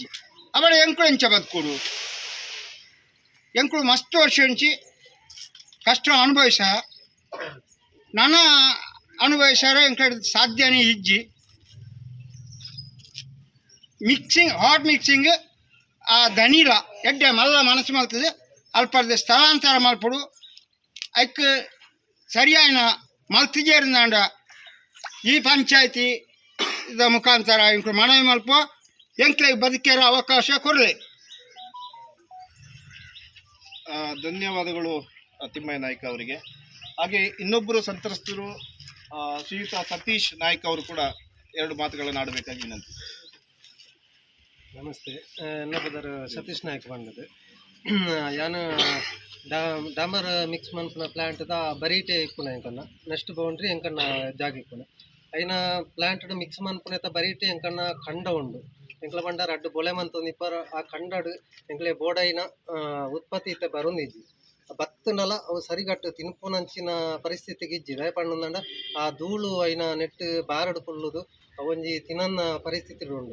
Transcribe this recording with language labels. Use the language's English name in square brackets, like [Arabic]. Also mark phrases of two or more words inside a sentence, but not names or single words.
[Tulu] ಅವಳ ಎಂಕ್ಳು ಎಂಚ ಬದುಕೊಡು, ಎಂಕ್ಳು ಮಸ್ತ್ ವರ್ಷ ಎಂಚಿ ಕಷ್ಟ ಅನುಭವಿಸ ನನ್ನ ಅನುಭವಿಸಾರ ಎಂಕ್ಳ ಸಾಧ್ಯನೇ ಇಜ್ಜಿ. [English] mixing hot mixing [Tulu] ಆ ದನಿಲ ಎಡ್ಡೆ ಮಲ್ಲ ಮನಸ್ಸು ಮಾಡ್ತದೆ ಅಲ್ಪದ ಸ್ಥಳಾಂತರ ಮಲ್ಪಡು ಅದಕ್ಕೆ ಸರಿಯಾದ ಮಲ್ತಿಜೇರ್ನಾಂಡ ಈ ಪಂಚಾಯತಿ ಇದ ಮುಖಾಂತರ ಎಂಕ್ಳು ಮನವಿ ಮಲ್ಪ ಎಂಕ್ಳಿಗೆ ಬದುಕೇರೋ ಅವಕಾಶ ಕೊಡಲಿ. [Kannada] ಧನ್ಯವಾದಗಳು ತಿಮ್ಮಯ್ಯ ನಾಯ್ಕ ಅವರಿಗೆ. ಹಾಗೆ ಇನ್ನೊಬ್ಬರು ಸಂತ್ರಸ್ತರು ಶ್ರೀಯುತ ಸತೀಶ್ ನಾಯ್ಕ ಅವರು ಕೂಡ ಎರಡು ಮಾತುಗಳನ್ನು ಆಡಬೇಕಾಗಿ ವಿನಂತಿ. ನಮಸ್ತೆ. ನನ್ನ ಬದರ್ ಸತೀಶ್ ನಾಯ್ಕ ಬಂದದ್ದು. [Tulu] ಯಾನು ಡಾಂಬರ್ ಮಿಕ್ಸ್ ಮನ್ಪುನ ಪ್ಲಾಂಟ್ದ ಬರೀಟೆ ಇಪ್ಪುನ ಎಂಕನ್ನ [English] next boundary [Tulu] ಎಂಕನ್ನ ಜಾಗ ಇಪ್ಪುನ ಐನ ಪ್ಲಾಂಟ್ ಮಿಕ್ಸ್ ಮನ್ಪುನ ಬರೀಟೆ ಎಂಕನ್ನ ಖಂಡ ಉಂಡು ಎಂಕ್ಲ ಬಂಡಾರ ಅಡ್ಡು ಬೊಳೆ ಮಂತೊಂದು ಇಪ್ಪರ ಆ ಖಂಡಡು ಎಂಕ್ಲೆ ಬೋಡೈನ ಉತ್ಪತ್ತಿ ಇತ್ತೆ ಬರುಂದಿಜ್ಜಿ ಬತ್ತನಲ ಅವು ಸರಿಗಟ್ಟು ತಿನ್ಪುನಂಚಿನ ಪರಿಸ್ಥಿತಿಗೆ ಇಜ್ಜಿ ದಯಪಣ್ಣಂದ ಆ ಧೂಳು ಐನ ನೆಟ್ಟು ಬಾರಡು ಕೊಲ್ಲುದು ಅವೊಂಜಿ ತಿನ್ನನ್ನ ಪರಿಸ್ಥಿತಿ ಉಂಡು.